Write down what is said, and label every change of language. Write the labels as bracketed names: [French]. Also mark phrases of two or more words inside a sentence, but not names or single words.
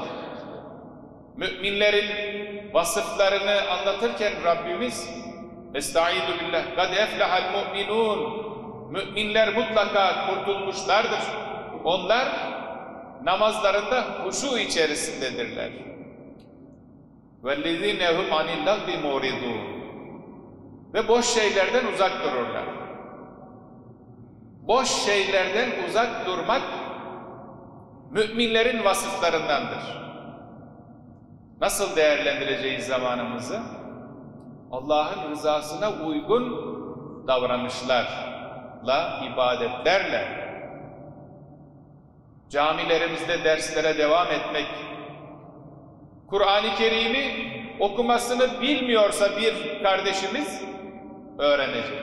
[Turkish] Müminlerin vasıflarını anlatırken Rabbimiz [Arabic] أستعيذ بالله قد أفلح المؤمنون, [Turkish] müminler mutlaka kurtulmuşlardır. Onlar namazlarında huşu içerisindedirler. [Arabic] وَالَّذِينَ هُمْ عَنِ اللَّغْوِ مُعْرِضُونَ, [Turkish] ve boş şeylerden uzak dururlar. Boş şeylerden uzak durmak müminlerin vasıflarındandır. Nasıl değerlendireceğiz zamanımızı? Allah'ın rızasına uygun davranışlarla, ibadetlerle, camilerimizde derslere devam etmek, Kur'an-ı Kerim'i okumasını bilmiyorsa bir kardeşimiz öğrenecek.